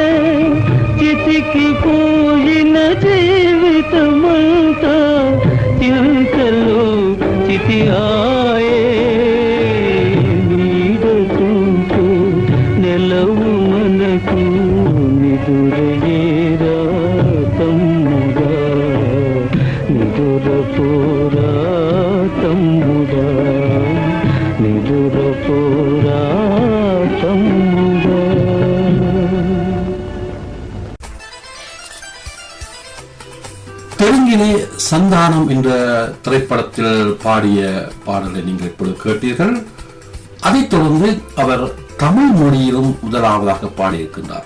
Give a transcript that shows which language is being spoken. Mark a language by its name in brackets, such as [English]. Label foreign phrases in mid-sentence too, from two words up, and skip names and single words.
[Telugu] చితికిపోయిన జీవితమంతా చింతలో చితి ఆయే నీడ చూపు నెలవు మనకు నిదురయేరా తమ్ముడా నిదురపోరా తమ్ముడా నిదురపోరా తమ్ముడా. [Tamil] தெலுங்கிலே சந்தானம் என்ற திரைப்படத்தில் பாடிய பாடலை நீங்கள் இப்பொழுது கேட்டீர்கள். அதைத் தொடர்ந்து அவர் தமிழ் மொழியிலும் முதலாவதாக பாடியிருக்கின்றார்.